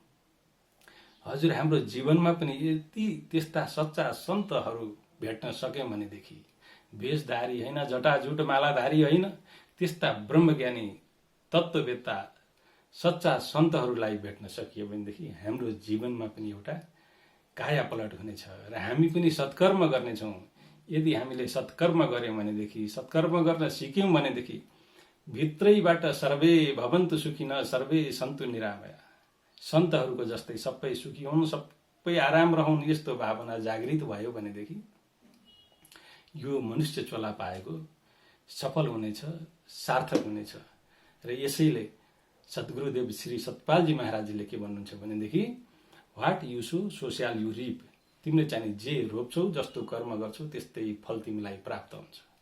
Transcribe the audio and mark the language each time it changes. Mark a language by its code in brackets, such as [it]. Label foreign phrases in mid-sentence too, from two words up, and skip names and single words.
[ne] हजुर हाम्रो जीवनमा पनि यति त्यस्ता सच्चा सन्तहरू भेट्न सक्यौँ भनेदेखि, वेशधारी होइन, जटाजुट मालाधारी होइन, त्यस्ता ब्रह्मज्ञानी तत्त्ववेत्ता सच्चा सन्तहरूलाई भेट्न सकियो भनेदेखि हाम्रो जीवनमा पनि एउटा काया पलट हुनेछ र हामी पनि सत्कर्म गर्नेछौँ। यदि हामीले सत्कर्म गऱ्यौँ भनेदेखि, सत्कर्म गर्न सिक्यौँ भनेदेखि भित्रैबाट [sa] सर्वे भवन्तु सुखिन सर्वे सन्तु निरामया, [ne] सन्तहरूको जस्तै सबै सुखी हुन्, सबै आराम रहन्, यस्तो भावना जागृत भयो भनेदेखि यो मनुष्य चोला पाएको सफल हुनेछ, सार्थक हुनेछ। र यसैले सद्गुरुदेव श्री सतपालजी महाराजले के भन्नुहुन्छ भनेदेखि, [en] what you sow so shall you reap, [ne] तिमीले चाहिँ जे रोप्छौ, जस्तो कर्म गर्छौ त्यस्तै फल तिमीलाई प्राप्त हुन्छ।